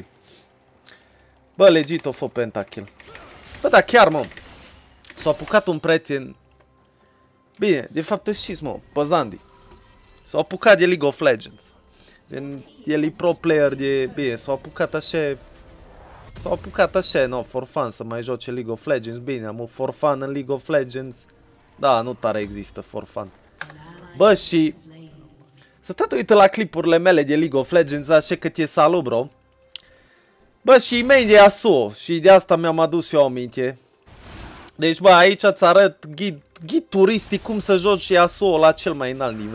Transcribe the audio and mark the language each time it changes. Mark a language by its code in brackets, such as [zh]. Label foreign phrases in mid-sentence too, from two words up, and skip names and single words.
[ro] Bă, legit a fost pentakill. Bă, dar chiar, mă, s-a apucat un prieten. Bine, de fapt știți, mă, pe Zandi. S-a apucat de League of Legends. Gen, el e pro player de... Bine, s-a apucat așa... S-a apucat așa, [en] no, for fun, [ro] să mai joace League of Legends. Bine, am [en] for fun [ro] în League of Legends. Da, nu tare există [en] for fun. [ro] Bă, și... Să tot uită la clipurile mele de League of Legends, așa că e salut, bro. Bă, și main de Yasuo. Și de asta mi-am adus eu aminte. Deci, bă, aici îți arăt ghid turistic cum să joci Yasuo la cel mai înalt nivel.